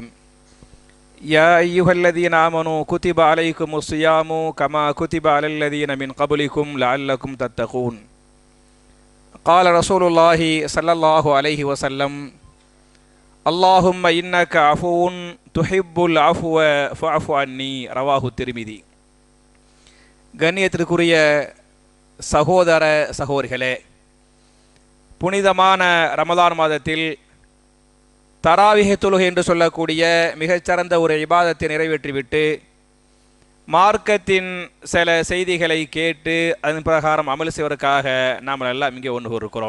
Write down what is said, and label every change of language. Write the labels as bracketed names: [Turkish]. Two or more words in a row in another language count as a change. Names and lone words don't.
[Arabic] يا أيها الذين آمنوا كتب عليكم الصيام كما كتب على الذين من قبلكم لعلكم تتقون. قال رسول الله صلى الله عليه وسلم اللهم إنك عفو تحب العفو فاعف عني. رواه الترمذي. [Tamil] கண்ணியத்திற்குரிய சகோதர சகோதரிகளே, புனிதமான ரமலான் மாதத்தில் தராவிஹ் தொழுகை என்று சொல்லக்கூடிய மிகச்சிறந்த ஒரு இபாதத்தை நிறைவேற்றிவிட்டு மார்க்கத்தின் சில செய்திகளை கேட்டு அதன் பிரகாரம் அமல் செய்வதற்காக நாம் எல்லாம் இங்கே ஒன்று இருக்கிறோம்.